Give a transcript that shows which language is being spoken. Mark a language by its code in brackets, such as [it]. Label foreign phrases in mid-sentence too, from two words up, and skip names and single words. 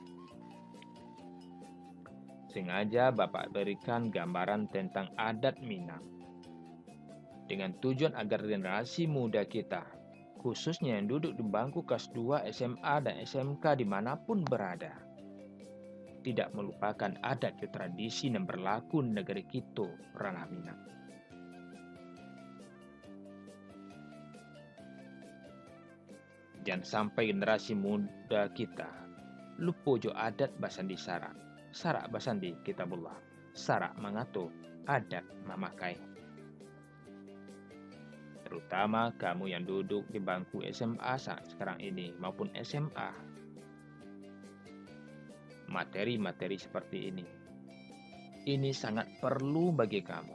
[id] Sengaja Bapak berikan gambaran tentang adat Minang, dengan tujuan agar generasi muda kita, khususnya yang duduk di bangku kelas 2 SMA dan SMK dimanapun berada, tidak melupakan adat dan tradisi yang berlaku di negeri kita, Ranah Minang. Jangan sampai generasi muda kita lupa jo [min] adat basandi sarak basandi kitabullah, [id] sarak mengatur adat memakai. Terutama kamu yang duduk di bangku SMA saat sekarang ini maupun SMA. Materi-materi seperti ini sangat perlu bagi kamu.